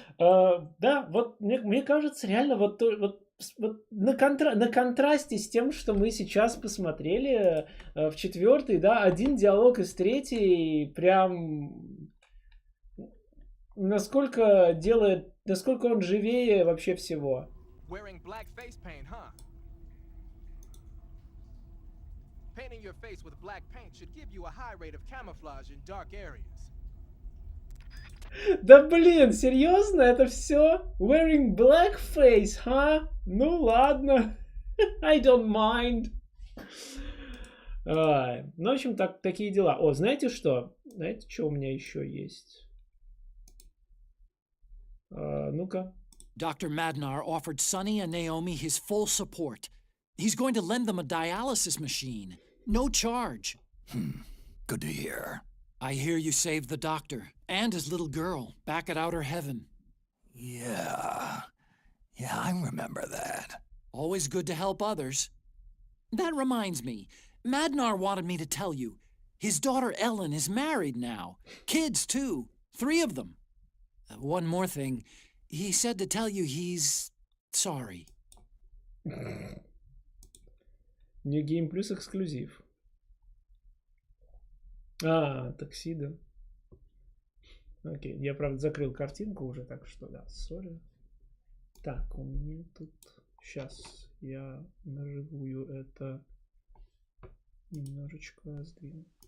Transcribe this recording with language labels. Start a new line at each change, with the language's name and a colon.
Russian: Да, вот мне кажется, реально вот на контрасте с тем, что мы сейчас посмотрели в четвертой, да, один диалог из третьей прям насколько он живее вообще всего.
English: Wearing black face paint, huh? Painting your face with black paint should give you a high rate of camouflage in dark areas.
Russian: Да блин, серьезно? Это все?
English: Wearing blackface, huh?
Russian: Ну ладно.
English: I don't mind.
Russian: Ну, в общем, такие дела. О, знаете что? Знаете, что у меня еще есть? Ну-ка.
English: Dr. Madnar offered Sonny and Naomi his full support. He's going to lend them a dialysis machine. No charge. Good to hear. I hear you saved the doctor and his little girl back at Outer Heaven. Yeah, I remember that. Always good to help others. That reminds me, Madnar wanted me to tell you, his daughter Ellen is married now. Kids, too. 3 of them. One more thing. He said to tell you he's sorry.
Russian: New Game Plus эксклюзив. Такси, да. Окей, я, правда, закрыл картинку уже, так что, да, сори. Так, у меня тут... Сейчас я наживую это немножечко сдвину.